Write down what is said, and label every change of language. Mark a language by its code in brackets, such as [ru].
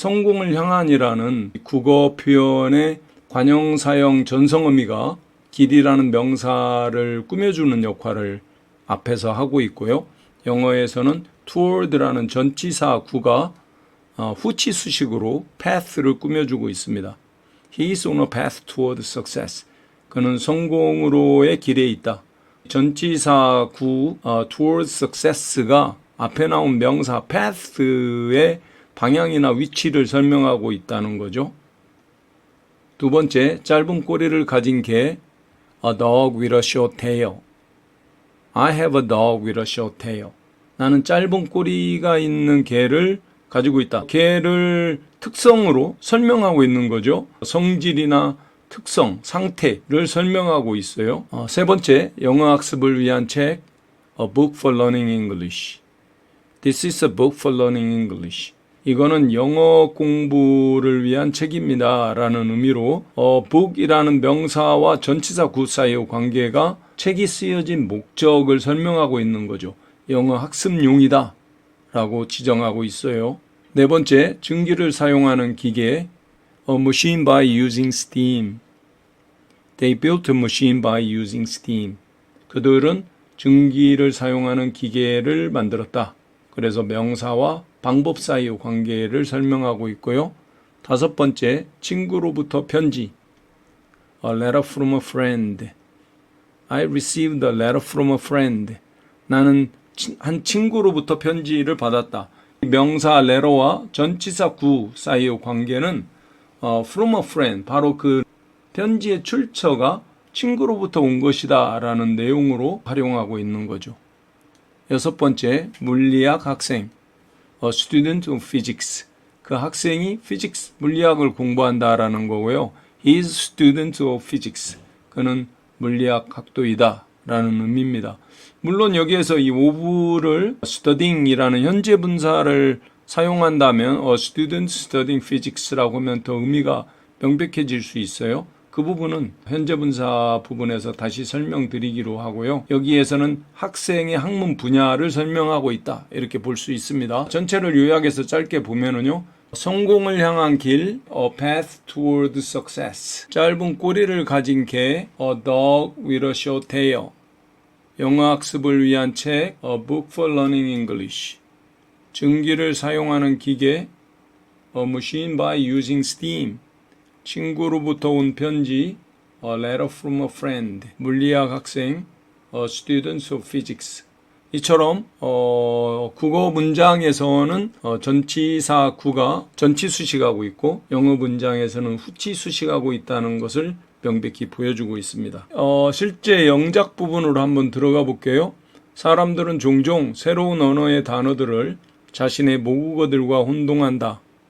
[ko] 성공을 향한이라는 국어 표현의 관형사형 전성어미가 길이라는 명사를 꾸며주는 역할을 앞에서 하고 있고요. 영어에서는 toward라는 전치사 구가 후치 수식으로 path를 꾸며주고 있습니다. [en] He is on a path toward success. [ko] 그는 성공으로의 길에 있다. 전치사 구 [en] toward success [ko] 가 앞에 나온 명사 path의 방향이나 위치를 설명하고 있다는 거죠. 두 번째, 짧은 꼬리를 가진 개, [en] a dog with a short tail. I have a dog with a short tail. [ko] 나는 짧은 꼬리가 있는 개를 가지고 있다. 개를 특성으로 설명하고 있는 거죠. 성질이나 특성, 상태를 설명하고 있어요. 세 번째, 영어 학습을 위한 책, [en] A book for learning English. This is a book for learning English. [ko] 이거는 영어 공부를 위한 책입니다. 라는 의미로 book이라는 명사와 전치사 구 사이의 관계가 책이 쓰여진 목적을 설명하고 있는 거죠. 영어 학습용이다. 라고 지정하고 있어요. 네 번째, 증기를 사용하는 기계 [en] A machine by using steam. They built a machine by using steam. [ko] 그들은 증기를 사용하는 기계를 만들었다. 그래서 명사와 방법 사이의 관계를 설명하고 있고요. 다섯 번째, 친구로부터 편지. [en] A letter from a friend. I received a letter from a friend. [ko] 나는 한 친구로부터 편지를 받았다. 명사 letter와 전치사 구 사이의 관계는 [en] from a friend, [ko] 바로 그 편지의 출처가 친구로부터 온 것이다 라는 내용으로 활용하고 있는 거죠. 여섯 번째, 물리학 학생, [en] a student of physics. [ko] 그 학생이 physics, 물리학을 공부한다라는 거고요. [en] He is a student of physics. [ko] 그는 물리학 학도이다 라는 의미입니다. 물론 여기에서 이 of를 studying이라는 현재 분사를 사용한다면 [en] a student studying physics [ko] 라고 하면 더 의미가 명백해질 수 있어요. 그 부분은 현재 분사 부분에서 다시 설명드리기로 하고요. 여기에서는 학생의 학문 분야를 설명하고 있다. 이렇게 볼 수 있습니다. 전체를 요약해서 짧게 보면은요. 성공을 향한 길, [en] a path toward success. [ko] 짧은 꼬리를 가진 개, [en] a dog with a short tail. [ko] 영어 학습을 위한 책, [en] a book for learning English. [ko] 증기를 사용하는 기계, [en] a machine by using steam. [ko] 친구로부터 온 편지, [en] a letter from a friend. [ko] 물리학 학생, [en] a student of physics. [ko] 이처럼 국어 문장에서는 전치사 구가 전치 수식하고 있고 영어 문장에서는 후치 수식하고 있다는 것을 명백히 보여주고 있습니다. 실제 영작 부분으로 한번 들어가 볼게요. 사람들은 종종 새로운 언어의 단어들을 자신의 모국어들과 혼동한다.